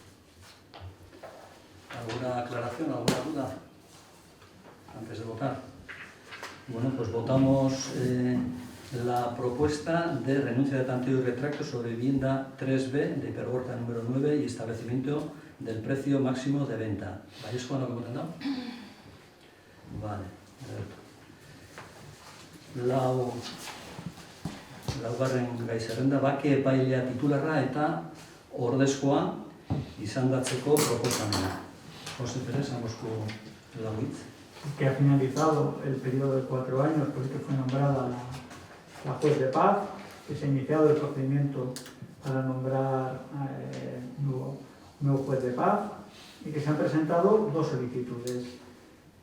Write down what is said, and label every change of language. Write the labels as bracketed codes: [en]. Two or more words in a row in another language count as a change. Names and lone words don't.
[es] ¿Alguna aclaración, alguna duda antes de votar? Bueno, pues votamos la propuesta de renuncia de tanteo y retracto sobre vivienda 3B de Hipergorta número 9 y establecimiento del precio máximo de venta. ¿Vais con lo que hemos dado? Vale. [eu] Laugarren gai zerrenda, bake epailea titularra eta ordezkoa izandatzeko proposamena. José Pérez, Amosco Lauitz. [es] Que ha finalizado el periodo de 4 años porque fue nombrada la juez de paz, que se ha iniciado el procedimiento para nombrar nuevo juez de paz y que se han presentado 2 solicitudes.